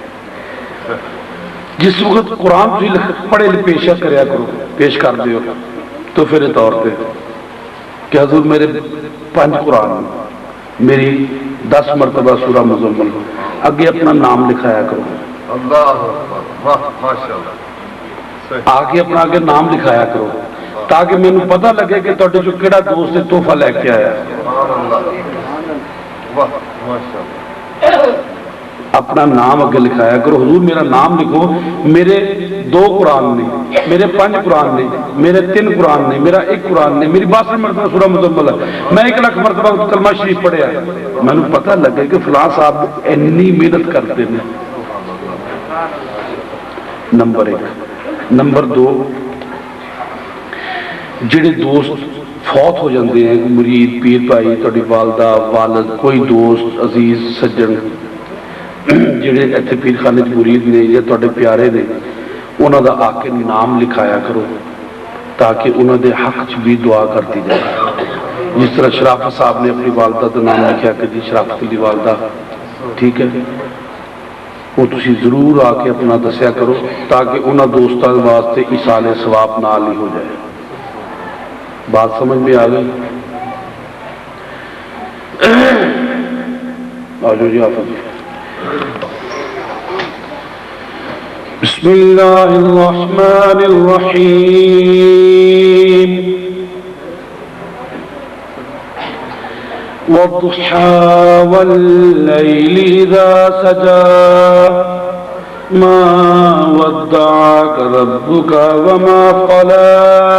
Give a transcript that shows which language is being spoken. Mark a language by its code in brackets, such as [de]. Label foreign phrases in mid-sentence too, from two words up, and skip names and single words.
[pa] جس وقت قرآن تسی پڑھے پیش کریا کرو پیش کر دیو تو پھر طور پہ کہ حضور میرے 5 قرآن میری 10 مرتبہ سورہ مزمل اگے اپنا نام لکھایا کرو. [ar] اللہ ماشاءاللہ. [pa] آگے اپنا آگے نام لکھایا کرو تاکہ مینوں پتہ لگے کہ تہاڈے چوں کیڑا دوست تحفہ لے کے آیا. اپنا نام اگے لکھایا کرو. حضور میرا نام لکھو. میرے 2 قرآن نے میرے 5 قرآن نے میرے 3 قرآن نے میرا 1 قرآن نے میری 62 مرتبہ سورہ مزمل ہے. میں 1 لاکھ مرتبہ کلمہ شریف پڑھیا. مینوں پتہ لگے کہ [ur] فلاں صاحب اتنی محنت کرتے ہیں. [pa] نمبر 1. نمبر 2 جڑے دوست فوت ہو جاندے ہیں مرید پیر بھائی تہاڈی والدہ والد کوئی دوست عزیز سجن جڑے ایتھے پیر خانے مرید نے یا تہاڈے پیارے نے انہاں دا آ کے نام لکھایا کرو تاکہ انہاں دے حق چ بھی دعا کرتی جائے. جس طرح شرافت صاحب نے اپنی والدہ دا نام لکھیا کہ جی شرافت علی والدہ ٹھیک ہے وہ تسی ضرور آ کے اپنا دسیا کرو تاکہ انہاں دوستاں واسطے ایصال ثواب نال ہی ہو جائے. [ur] بات سمجھ میں آ گئی؟ آجو جی حافظ. [ar] بسم اللہ الرحمن الرحیم. والضحى والليل إذا سجى ما ودعك ربك وما قلى